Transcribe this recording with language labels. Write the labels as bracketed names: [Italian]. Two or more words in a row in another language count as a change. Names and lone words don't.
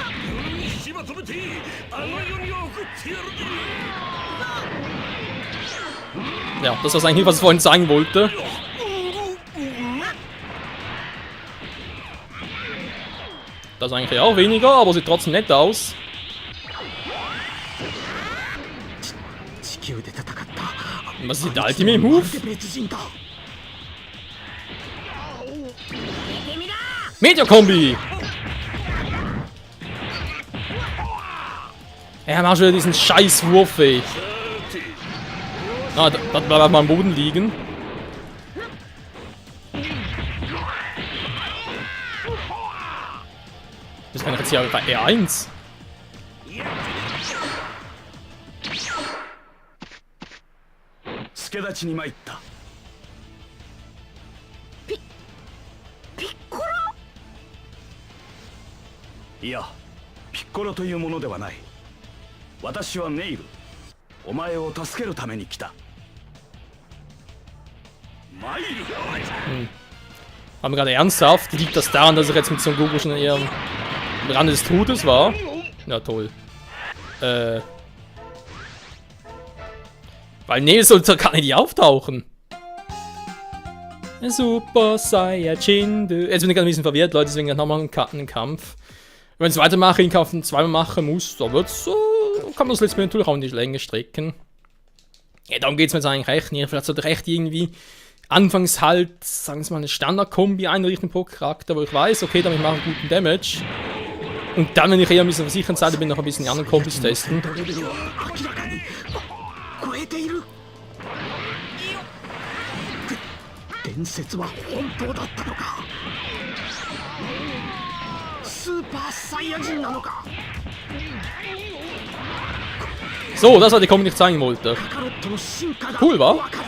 [German] Ja, das war eigentlich, was ich vorhin sagen wollte. Das ist eigentlich auch weniger, aber sieht trotzdem nett aus. [Japanese] 地球で戦った。 [German] Und was ist der [English] Ultimate Move? [Japanese] 別人だ。 [German] Meteor-Kombi! Er macht schon wieder diesen scheiß Wurf, ey. Ah, da bleibt mal am Boden liegen. Das kann ich jetzt hier bei R1. [Japanese] 助立ちに参った。ピッコロ。いや、ピッコロというものではない。私はネイル。お前を助けるために来た。マイル。 [German] Aber gerade ernsthaft, liegt das daran, dass ich jetzt mit Son Goku schon eher am Rande des Todes war? Ja, toll. Weil nee, sollte gar nicht auftauchen. Super Saiyajin. Jetzt bin ich gerade ein bisschen verwirrt, Leute, deswegen nochmal einen Kampf. Wenn ich es weitermache, den Kampf zweimal machen muss, dann wird's, kann man das letzte Mal natürlich auch in die Länge strecken. Ja, darum geht es mir jetzt eigentlich echt nicht. Vielleicht sollte ich echt irgendwie anfangs halt, sagen wir mal, eine Standard-Kombi einrichten pro Charakter, wo ich weiß, okay, damit mache ich guten Damage. Und dann, wenn ich eher ein bisschen versichern Seite bin, noch ein bisschen die anderen Kombis testen. [Japanese] 伝説は本当だったのか。スーパーサイヤ人なのか。 [German] So, das war die Kombi, die ich zeigen wollte. [Japanese] カカロットの進化が [German] Cool, wa? [Japanese] わかる。